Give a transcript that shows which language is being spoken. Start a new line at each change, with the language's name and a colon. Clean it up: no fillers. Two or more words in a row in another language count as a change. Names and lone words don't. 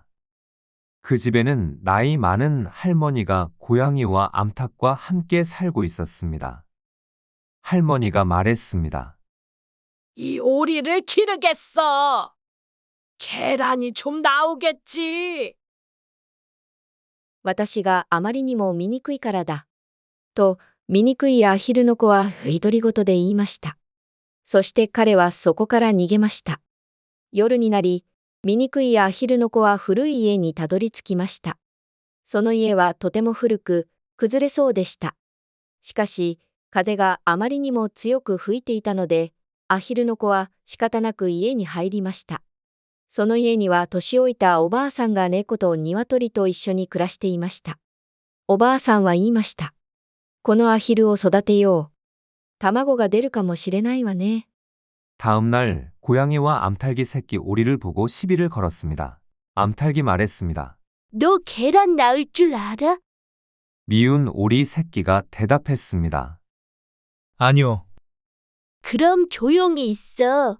Korean: 그 집에는 나이 많은 할머니가 고양이와 암탉과 함께 살고 있었습니다. 할머니가 말했습니다. 이 오리를 기르겠어. 계란이 좀 나오겠지.
Japanese: 私があまりにも醜いからだ。と、醜いアヒルの子は独り言で言いました。そして彼はそこから逃げました。夜になり、醜いアヒルの子は古い家にたどり着きました。その家はとても古く、崩れそうでした。しかし、風があまりにも強く吹いていたので、アヒルの子は仕方なく家に入りました。その家には年老いたおばあさんが猫と鶏と一緒に暮らしていました。おばあさんは言いました。このアヒルを育てよう。卵が出るかもしれないわね。
Korean: 다음 날 고양이와 암탉이 새끼 오리를 보고 시비를 걸었습니다. 암탉이 말했습니다. 너 계란 낳을 줄 알아? 미운 오리 새끼가 대답했습니다. 아니요. 그럼 조용히 있어.